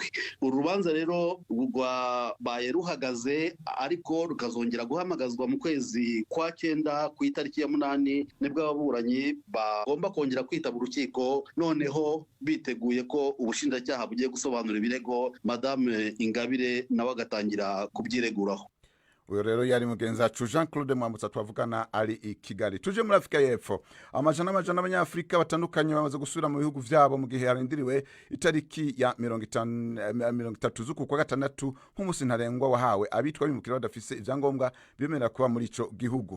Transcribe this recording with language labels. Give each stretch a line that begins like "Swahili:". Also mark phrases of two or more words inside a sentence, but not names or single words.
Kinyarwanda: Uru rubanza rero rwabaye ruhagaze ariko rukazongera guhamagazwa mu kwezi kwa 9 ku itariki ya 8 nibwo ababuranyi bagomba kongera kwitaba urukiko, noneho biteguye ko ubushinjacyaha bugiye gusobanura ibirego Madame Ingabire nawe agatangira kubyireguraho.
Rundi: uyo rero yari mugenzi wacu Jean Claude Mwambutsa twavugana ari i Kigali. Tuje muri Afrika y'Epfo, amajana y'abanyafrika batandukanye bamaze gusubira mu bihugu vyabo mu gihe harindiriwe itariki ya 30 z'uku kwa gatandatu nk'umusi ntarengwa wahawe abitwa bimukira badafise ivyangombwa bemera kuba muri ico gihugu.